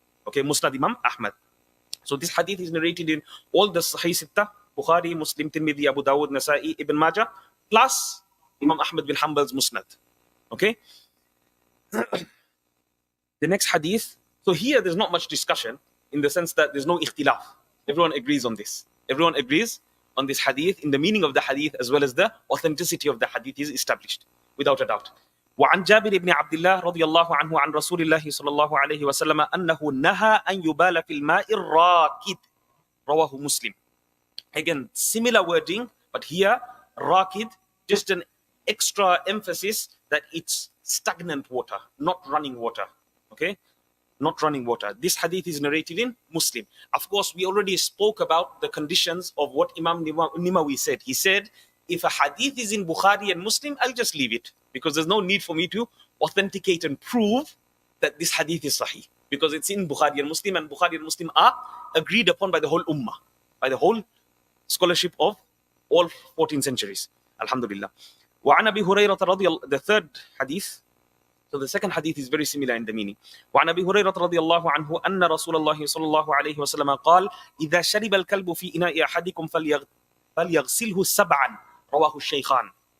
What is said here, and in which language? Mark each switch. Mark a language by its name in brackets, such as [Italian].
[English] Okay, Musnad Imam Ahmad. So this hadith is narrated in all the Sahih Sittah, Bukhari, Muslim, Tirmidhi, Abu Dawud, Nasa'i, Ibn Majah, plus Imam Ahmad bin Hanbal's Musnad. Okay? The next hadith, so here there's not much discussion in the sense that there's no ikhtilaf. Everyone agrees on this. Everyone agrees on this hadith, in the meaning of the hadith as well as the authenticity of the hadith is established, without a doubt. [Arabic] وعن جابر بن عبد الله رضي الله عنه عن رسول الله صلى الله عليه وسلم أنه نهى أن يبال في الماء الراكد رواه مسلم. [English] Again, similar wording, but here rakid, just an extra emphasis that it's stagnant water, not running water. Okay, not running water. This hadith is narrated in Muslim. Of course, we already spoke about the conditions of what Imam Nimawi said. He said, if a hadith is in Bukhari and Muslim, I'll just leave it, because there's no need for me to authenticate and prove that this hadith is sahih, because it's in Bukhari and Bukhari and Muslim are agreed upon by the whole ummah, by the whole scholarship of all 14 centuries. Alhamdulillah. [Arabic] وعن أبي هريرة رضي الله, [English] the third hadith. So the second hadith is very similar in the meaning. [Arabic] وعن أبي هريرة رضي الله عنه أن رسول الله صلى الله عليه وسلم قال إذا شرب الكلب في إناء أحدكم فليغسله 7 رواه الشيخان.